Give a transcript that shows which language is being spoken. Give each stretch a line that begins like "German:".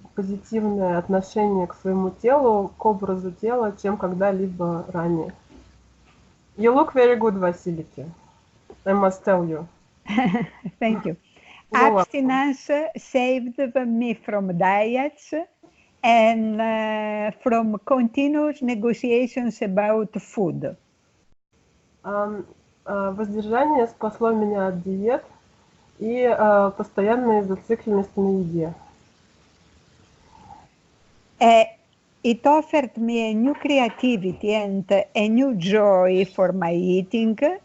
Russian: позитивное отношение к своему телу, к образу тела, чем когда-либо ранее.
English: You look very good, Василики. I must tell you. Thank you. You're welcome. Abstinence saved me from diets and from continuous negotiations about food.
Russian: Воздержание спасло меня от диет и постоянной зацикленности на еде.
English: It offered me a new creativity and a new joy for my eating.